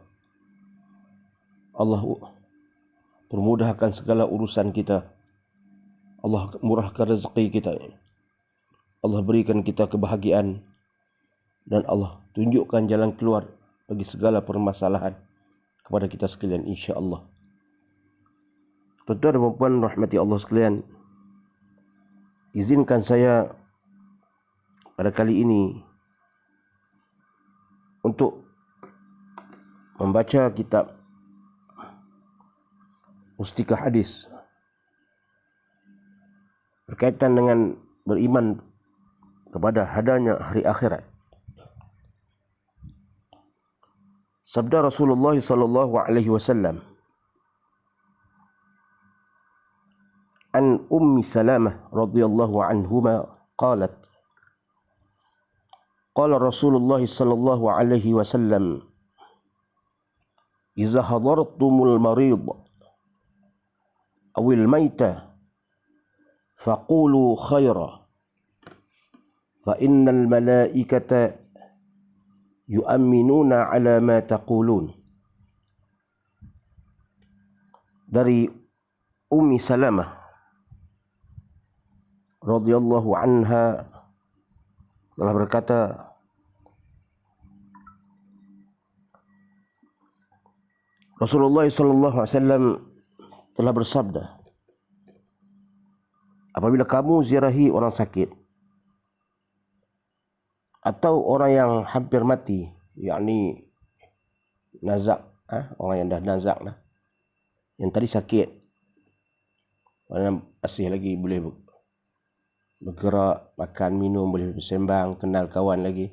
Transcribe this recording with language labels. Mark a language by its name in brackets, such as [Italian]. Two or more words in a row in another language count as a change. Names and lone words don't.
[Malay] Allah permudahkan segala urusan kita, Allah murahkan rezeki kita, Allah berikan kita kebahagiaan, dan Allah tunjukkan jalan keluar bagi segala permasalahan kepada kita sekalian, insya-Allah. Tuan-tuan dan puan rahmati Allah sekalian, izinkan saya pada kali ini untuk membaca kitab Mustikah Hadis berkaitan dengan beriman kepada hadanya hari akhirat. Sabda Rasulullah [Arabic] صلى الله عليه وسلم، عن أم سلمة رضي الله عنهما قالت, قال رسول الله صلى الله عليه وسلم، إذا حضرتم المريض أو الميت فقولوا خيرا فإن الملائكة يؤمنون على ما تقولون. [Malay] Dari Ummi Salamah [Arabic] رضي الله عنها [Malay] telah berkata, Rasulullah [Arabic] صلى الله عليه وسلم [Malay] telah bersabda, apabila kamu ziarahi orang sakit atau orang yang hampir mati, yakni nazak, orang yang dah nazak dah, yang tadi sakit, mana masih lagi boleh bergerak, makan, minum, boleh bersembang, kenal kawan lagi.